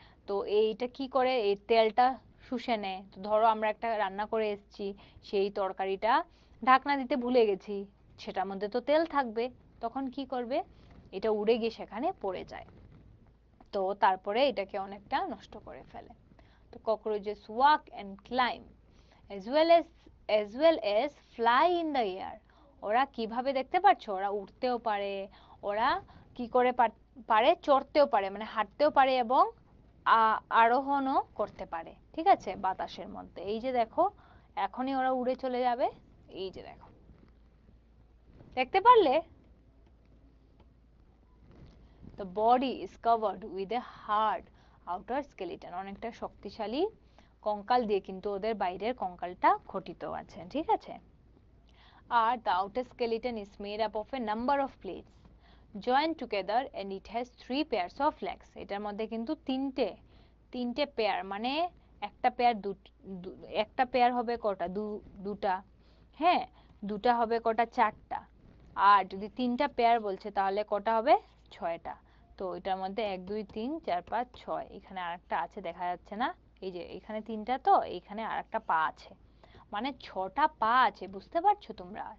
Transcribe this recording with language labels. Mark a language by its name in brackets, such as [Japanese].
[Bangla] তো এইটা কি করে, এই তেলটা শুষে নেয়। তো ধরো আমরা একটা রান্না করে এসেছি, সেই তরকারিটা ঢাকনা দিতে ভুলে গেছি, সেটার মধ্যে তো তেল থাকবে, তখন কি করবে, এটা উড়ে গিয়ে সেখানে পড়ে যায়, তো তারপরে এটাকে অনেকটা নষ্ট করে ফেলে। [English] তো cockroaches walk and climb as well as fly in the air. [Bangla] ওরা কিভাবে দেখতে পাচ্ছ, ওরা উঠতেও পারে, ওরা কি করে পারে, চড়তেও পারে, মানে হাঁটতেও পারে, এবং আরোহণও করতে পারে। ঠিক আছে, বাতাসের মধ্যে। এই যে দেখো, এখনই ওরা উড়ে চলে যাবে। এই যে দেখো, দেখতে পারলে? [English] The body is covered with a hard outer skeleton. [Bangla] অনেকটা শক্তিশালী কঙ্কাল দিয়ে কিন্তু ওদের বাইরের কঙ্কালটা গঠিত আছে। ঠিক আছে, আর [English] the outer skeleton is made up of a number of plates joined together and it has 3 pairs of legs. [Bangla] এটার মধ্যে কিন্তু তিনটে পেয়ার, মানে একটা পেয়ার একটা পেয়ার হবে কটা, দুটা, হ্যাঁ, দুটা হবে কটা, চারটা। আর যদি তিনটা পেয়ার বলছে তাহলে কটা হবে, 6টা। তো এটার মধ্যে 1 2 3 4 5 6, এখানে আরেকটা আছে দেখা যাচ্ছে না, এই যে এখানে 3টা, তো এখানে আরেকটা পা আছে, মানে 6টা পা আছে, বুঝতে পারছো তোমরা?